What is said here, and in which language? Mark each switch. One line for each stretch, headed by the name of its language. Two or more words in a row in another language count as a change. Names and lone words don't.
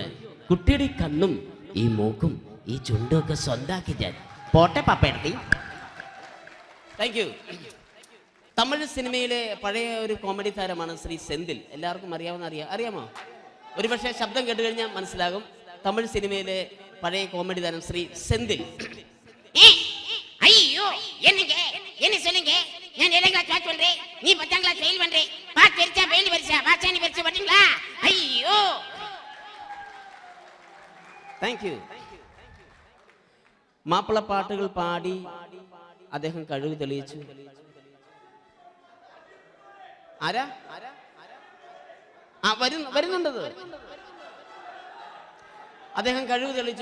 Malayalam: കുട്ടിയുടെ ഈ കണ്ണും ഈ മൂക്കും ഈ ചുണ്ടും ഒക്കെ സ്വന്താക്കി ഞാൻ. പോട്ടെ പാപ്പയെടുത്തി.
English: thank you.
Malayalam: തമിഴ് സിനിമയിലെ പഴയ ഒരു കോമഡി താരമാണ് ശ്രീ സെന്തിൽ. എല്ലാവർക്കും അറിയാമോ? ഒരുപക്ഷെ ശബ്ദം കേട്ട് കഴിഞ്ഞാൽ മനസ്സിലാകും. തമിഴ് സിനിമയിലെ പഴയ കോമഡി താരം ശ്രീ സെന്തിൽ.
Tamil: ஐயோ என்னங்க என்ன சொல்லுங்க, நான் 7ாம்
English: class pass
Tamil: பண்றேன், நீ 10ஆம்
English: class fail
Tamil: பண்றே, பாஸ் தெரிச்சா ஃபெயில் பரிசா பாசானி பரிசா வரீங்களா? ஐயோ.
English: thank you.
Malayalam: മാപ്പിള പാട്ടുകൾ പാടി അദ്ദേഹം കഴിവ് തെളിയിച്ചു. ആരാ വരുന്നുണ്ടത്? അദ്ദേഹം കഴിവ് തെളിയിച്ചു.